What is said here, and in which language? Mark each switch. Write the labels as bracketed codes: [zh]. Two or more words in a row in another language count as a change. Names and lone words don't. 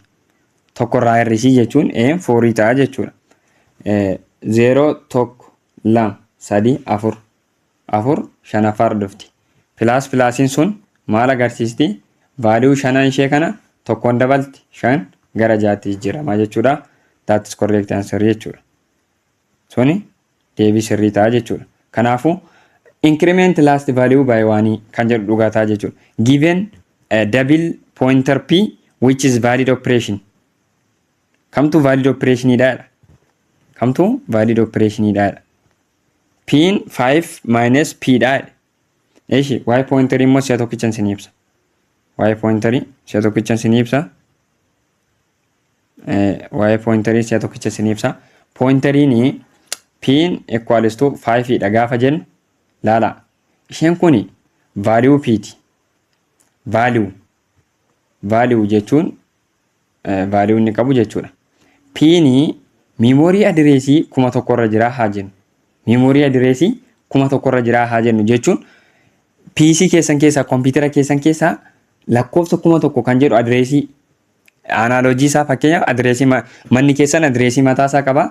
[om] Tokko irraa hir'isii jechuun n 4 ta'a jechuudha. 0 tokko 2 3 4 5 dhufti. Plus sun maal agarsiisti? Value 5 ishee kana tokkoon dabalti 5 gara 6tti jijjiirama jechuudha. [en] That is correct answer jechuudha. [om] Suni deebii sirrii ta'a jechuudha. Kanaafu [en] increment last value by 1 [om] kan jedhu dhugaa ta'a jechuudha. [en] Given a double pointer p which is valid operation. [om] Kamtu [en] valid operation [om] idha? Kamtu [en] valid operation [om] idha? Pin 5 minus p dha. Eshi y pointer immoo si'a tokkichan sin ibsa. Y pointer si'a tokkichan sin ibsa. Y pointer si'a tokkichan sin ibsa. Pointerini pin [en] equals to [om] 5 dha gaafa jennu laala. Isheen kuni value p ti. Value jechuun value inni qabu jechuudha. Pini [en] memory address [om] 1000 irra jira haa jennu. [en] Memory address [om] 1000 irra jira haa jennu jechuun PC keessan keessa computer keessan keessa lakkoofsa 1000 kan jedhu [en] address analogy [om] isaa fakkeenyaaf address manni keessan address mataa isaa qaba.